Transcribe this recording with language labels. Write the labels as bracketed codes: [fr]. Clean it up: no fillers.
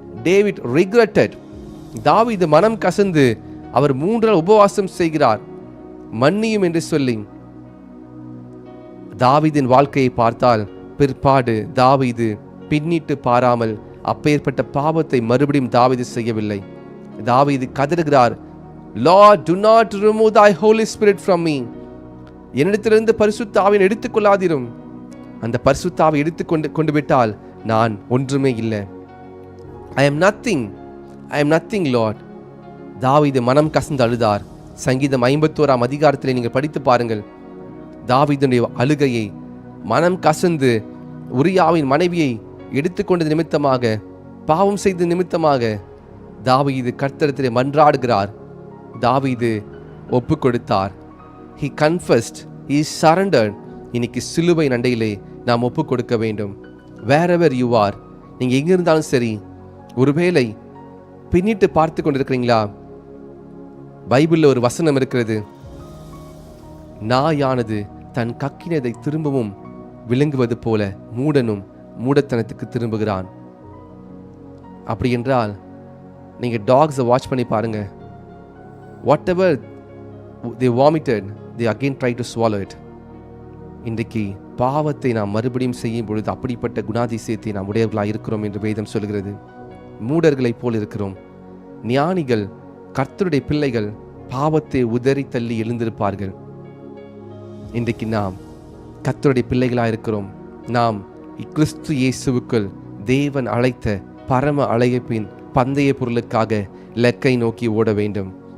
[en] David regretted. [ta] தாவீது மனம் கசந்து அவர் 3 நாள் உபவாசம் செய்கிறார், மன்னியும் என்று சொல்லி. தாவீதின் வாழ்க்கையை பார்த்தால் பிற்பாடு தாவீது பின்னிட்டு பாராமல் அப்பேற்பட்ட பாவத்தை மறுபடியும் தாவீது செய்யவில்லை. தாவீது கதறுகிறார், [en] Lord, do not remove thy Holy Spirit from me. [ta] என்னிடத்திலிருந்து பரிசுத்த ஆவியை எடுத்துக்கொள்ளாதிரும். அந்த பரிசுத்த ஆவியை எடுத்துக்கொண்டு விட்டால் நான் ஒன்றுமே இல்லை. [en] I am nothing Lord. [ta] தாவீது மனம் கசந்து அழுதார். சங்கீதம் 51ஆம் அதிகாரத்திலே நீங்கள் படித்து பாருங்கள். தாவீதுடைய அழுகையை, மனம் கசந்து உரியாவின் மனைவியை எடுத்துக்கொண்டது நிமித்தமாக, பாவம் செய்த நிமித்தமாக தாவீது கர்த்தரிடத்திலே மன்றாடுகிறார். தாவீது ஒப்பு கொடுத்தார். [en] He confessed, he surrendered. [ta] இன்னைக்கு சிலுவை நண்டையிலே நாம் ஒப்பு கொடுக்க வேண்டும். [en] wherever you are, [ta] நீங்க எங்க இருந்தாலும் சரி, ஒருவேளை பின்னிட்டு பார்த்து கொண்டிருக்கிறீங்களா? பைபிள்ல ஒரு வசனம் இருக்கிறது, நாயானது தன் கக்கினதை திரும்பவும் விழுங்குவது போல மூடனும் மூடத்தனத்துக்கு திரும்புகிறான். அப்படி என்றால் நீங்க டாக்ஸை வாட்ச் பண்ணி பாருங்க. [en] whatever they vomited, they again try to swallow it. [ta] இன்றைக்கு பாவத்தை நாம் மறுபடியும் செய்யும் பொழுது அப்படிப்பட்ட குணாதிசயத்தை நாம் உடையவர்களாக இருக்கிறோம் என்று வேதம் சொல்கிறது. மூடர்களைப் போல் இருக்கிறோம். ஞானிகள், கர்த்தருடைய பிள்ளைகள் பாவத்தை உதறி தள்ளி எழுந்திருப்பார்கள். இன்றைக்கு நாம் கர்த்தருடைய பிள்ளைகளாக இருக்கிறோம். நாம் கிறிஸ்து இயேசுவுக்குள் தேவன் அழைத்த பரம அழைப்பின் பந்தய பொருளுக்காக லக்கை நோக்கி ஓட வேண்டும்.